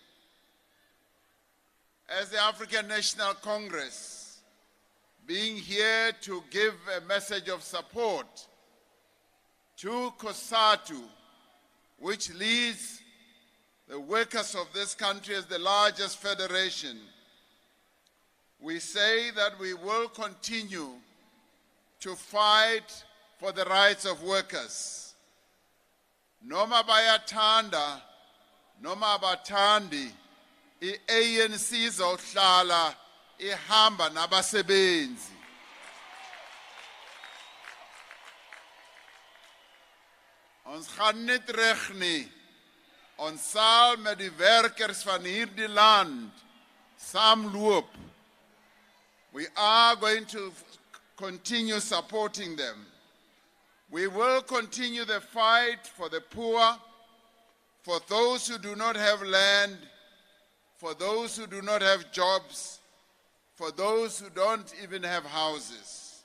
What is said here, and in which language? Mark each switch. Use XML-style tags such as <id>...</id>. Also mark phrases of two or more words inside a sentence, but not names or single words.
<en>As the African National Congress, being here to give a message of support to COSATU, which leads the workers of this country as the largest federation, we say that we will continue to fight for the rights of workers.</en> <zu>Noma bayathanda, noma abathandi, i-ANC izohlala ihamba nabasebenzi.</zu> <af>Ons gaan niet reg nie. Ons sal met die werkers van hierdie land saamloop.</af> <en>We are going to continue supporting them. We will continue the fight for the poor, for those who do not have land, for those who do not have jobs, for those who don't even have houses.</en>